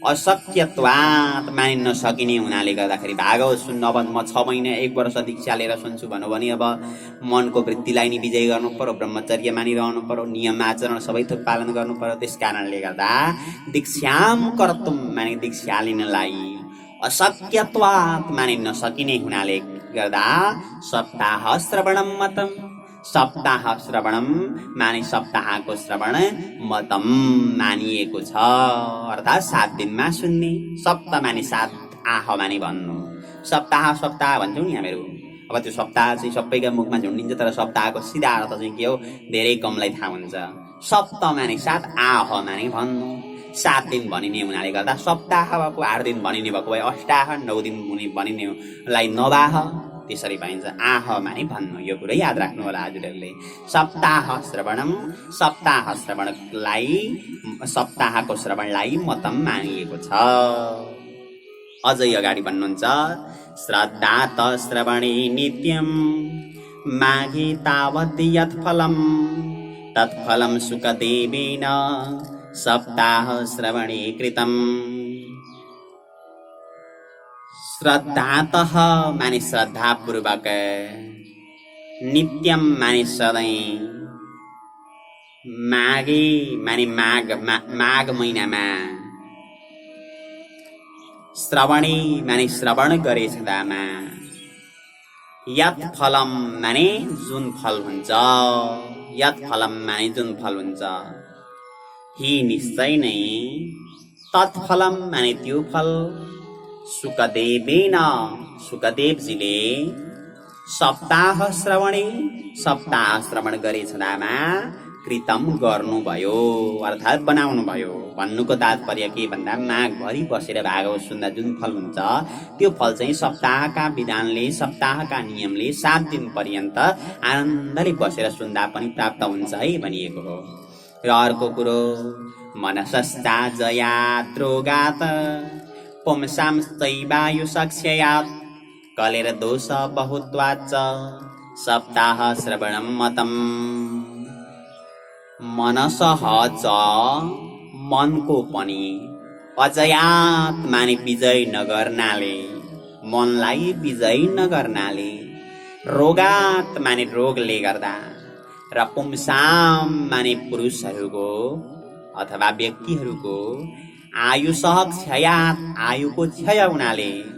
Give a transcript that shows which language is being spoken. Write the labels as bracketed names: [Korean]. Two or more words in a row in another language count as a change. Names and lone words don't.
[Nepali] अशक्यत्वात् मानि नसकिने हुनाले गर्दाखेरि भागवत सुन्न अब म 6 महिना 1 वर्ष दीक्षा लिएर सुन्छु भन्नु भने अब मनको वृत्तिलाई नि विजय गर्नु पर्यो, ब्रह्मचर्य मानिरहनु पर्यो, नियम आचरण सबै थोक पालन गर्नु पर्यो। त्यस कारणले गर्दा [Sanskrit] दीक्षाम कर्तुम [Nepali] माने दीक्षा लिनलाई अशक्यत्वात् मानि नसकिने हुनाले गर्दा [Sanskrit] सप्ताह श्रवणम मतम, सप्ताह श्रवणम [Nepali] माने सप्ताहको श्रवण मतम मानिएको छ, अर्थात् 7 दिनमा सुन्ने। सप्ताह माने 7, आह माने भन्नु। सप्ताह सप्ताह भन्छौँ नि हामीहरू, अब त्यो सप्ताह चाहिँ सबैका मुखमा झुन्डिन्छ, तर सप्ताहको सिधा अर्थ चाहिँ के हो धेरै कमलाई थाहा हुन्छ। सप्ताह माने 7, आह माने भन्नु। 7 दिन भनिने हुनाले गर्दा सप्ताह भएको 8 दिन भनिने भएको भए अष्टाह, 9 दिन भनिनेलाई नवाह त्यसरी पाइन्छ। आह माने भन्नु, यो कुरा याद राख्नु होला हजुरहरूले। [Sanskrit] सप्ताह श्रवणम, [Nepali] सप्ताह श्रवणलाई, सप्ताहको श्रवणलाई मतम मानिएको छ। अझै अगाडि भन्नुहुन्छ [Sanskrit] श्रद्धा त श्रवणे नित्यम माघे तावत् यत् फलम तत्फलम सुखदेवेन सप्ताह श्रवणे कृतम। [Nepali] श्रद्धातः माने श्रद्धापूर्वक, नित्यम माने सधैँ, माघे माने माघ महिनामा, श्रवणे माने श्रवण गरे छँदामा, [Sanskrit] यत् फलम [Nepali] माने जुन फल हुन्छ, [Sanskrit] यत् फलम [Nepali] माने जुन फल हुन्छ, ही निश्चय नै, तत्फलम माने त्यो फल, सुखदेवेन सुखदेवजीले [Sanskrit] सप्ताह श्रवणे, [Nepali] सप्ताह श्रवण गरे छँदामा कृतम गर्नुभयो, अर्थात् बनाउनु भयो। भन्नुको तात्पर्य के भन्दा माघभरि बसेर भागवत सुन्दा जुन फल हुन्छ त्यो फल चाहिँ सप्ताहका विधानले, सप्ताहका नियमले 7 दिन पर्यन्त आनन्दले बसेर सुन्दा पनि प्राप्त हुन्छ है भनिएको हो। र अर्को कुरो [Sanskrit] मनसस्ता जयात्रोगात पुंसां स्तैवायु सक्षयात् कलेर दोष बहुत्वाच्च सप्ताह श्रवणम मतम। मनसः च [Nepali] मनको पनि, अजयात माने विजय नगर्नाले, मनलाई विजय नगर्नाले, रोगात माने रोगले गर्दा, र पुंसाम माने पुरुषहरूको अथवा व्यक्तिहरूको, [Sanskrit] आयुषः क्षयात [Nepali] आयुको क्षय हुनाले,